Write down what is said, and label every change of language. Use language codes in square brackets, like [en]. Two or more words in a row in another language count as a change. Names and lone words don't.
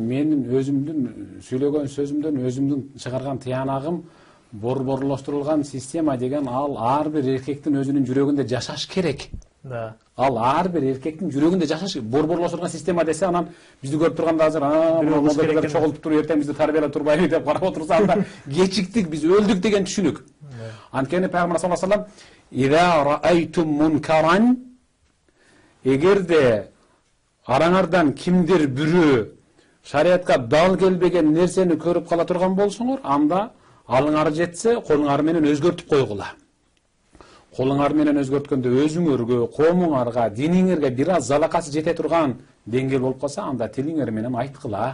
[ky] Менин өзүмдүн сөйлөгөн сөзүмдөн өзүмдүн чыгарган тыянагым борборлоштурулган система деген ал ар бир эркектин өзүнүн жүрөгүндө жашаш керек. Да. Ал ар бир эркектин жүрөгүндө жашаш борборлоштурулган система десе, анан бизди көрүп турганда азыр монголдор чогултуп туруп эртең бизди тарбиялап турбайбы деп карап отурса, анда кечиктик, биз өлдүк деген түшүнүк. Анткени Пайгамбар [ar] صلى الله عليه وسلم «إذا رأيتم منكرا» [ky] эгерде араңардан кимдир бирөө шариатка дал келбеген нерсени көрүп кала турган болсоңор, анда алыңар жетсе, колуңар менен өзгөртүп койгула. Колуңар менен өзгөрткөндө өзүңөргө, коомуңарга, диниңерге бир аз залакасы жете турган деңгээл болуп калса, анда тилиңер менен айткыла.